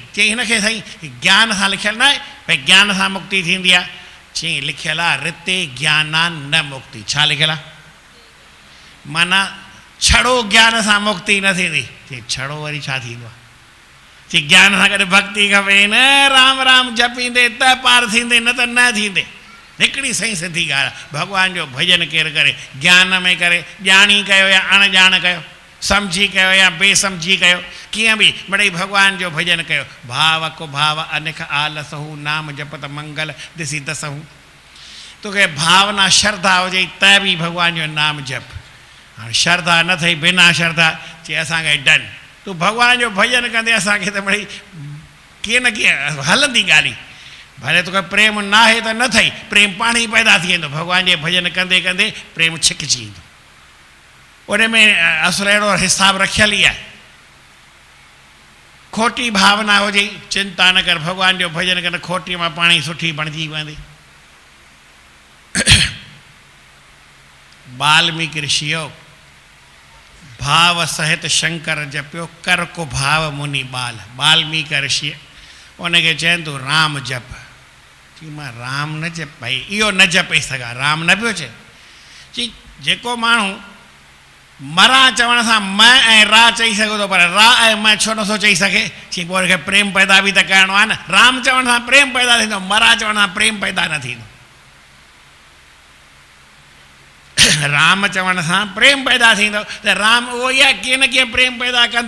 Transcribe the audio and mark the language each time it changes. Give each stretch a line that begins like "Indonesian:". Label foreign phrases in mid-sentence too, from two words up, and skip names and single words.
Sindhi: चई हिनखे साईं ज्ञान सां लिखियलु न आहे भई ज्ञान सां मुक्ति थींदी आहे। चई लिखियलु आहे
Sanskrit: रिते ज्ञानान न मुक्ति।
Sindhi: छा लिखियलु आहे? माना छड़ो ज्ञान सां मुक्ति न थींदी। चई छड़ो वरी छा थींदो आहे? चई ज्ञान सां गॾु भक्ति खपे न, राम राम जपींदे त पार थींदे, न त न थींदे। हिकिड़ी सही सिधी ॻाल्हि आहे, भॻवान जो भॼन केरु करे, ज्ञान में करे, ॼाणी कयो या अणॼाण कयो, सम्झी कयो या बेसम्झी कयो, कीअं बि मिड़ई भॻवान जो भॼन कयो।
Hindi: भाव को भाव अनिख आलसहू नाम जपत मंगल ॾिसी दसहू।
Sindhi: तोखे भावना श्रद्धा हुजे त बि भॻवान जो नाम जप। हाणे श्रद्धा न अथई, बिना श्रद्धा चई असांखे डन। तूं भॻवान जो भॼन कंदे असांखे त मिड़ई कीअं न कीअं हलंदी ॻाल्हि। भले तोखे प्रेम न आहे त न अथई, प्रेम पाण ई पैदा थी वेंदो। भॻवान जे भॼन कंदे कंदे प्रेम छिकिजी वेंदो। उन में असुलु अहिड़ो हिसाबु रखियलु ई आहे। खोटी भावना हुजे चिंता न कर, भॻवान जो भॼन कंदे खोटी मां पाण ई सुठी बणिजी वेंदी।
Hindi: वाल्मीकि ऋषियो भाव सहित शंकर जपियो, कर को भाव मुनि बाल।
Sindhi: वाल्मीकि ऋषि उनखे चवनि तूं राम जप। चई मां राम न जप, भई इहो न जपे सघां, राम न पियो चए। चई जेको माण्हू मरा चवण सां म ऐं रा चई सघो थो, पर रा ऐं म छो नथो चई सघे? चई पोइ हुनखे प्रेम पैदा बि त करिणो आहे न। राम चवण सां प्रेम पैदा थींदो, मरा चवण सां प्रेम पैदा न थींदो। राम चवण सां प्रेम पैदा थींदो त राम उहो ई आहे, कीअं न कीअं प्रेम पैदा कंदो।